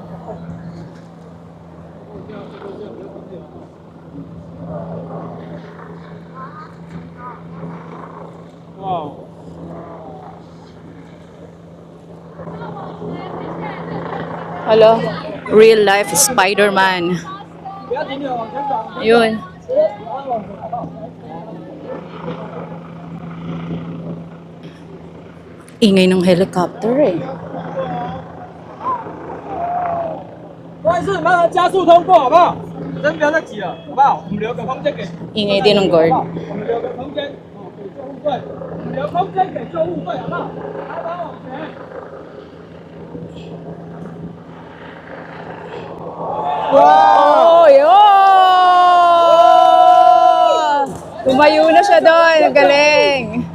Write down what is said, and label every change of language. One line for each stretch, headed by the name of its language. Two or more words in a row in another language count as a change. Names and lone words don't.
English: Wow. Hello, real life Spider-Man.
Chinese: 不要停留，往前走。
Filipino: Ayun. Ingay ng helicopter eh.
Chinese: 不好意思，麻烦加速通过，好不好？真不要再挤了，好不好？我们留个空间给，
Filipino: Ingay din ng guard.
Chinese: 我们留个空间，给救护队，我们留空间给救护队，好不好？来，往前。
English: Wow!
Filipino: Yun! Tumayo na siya doon. Galing.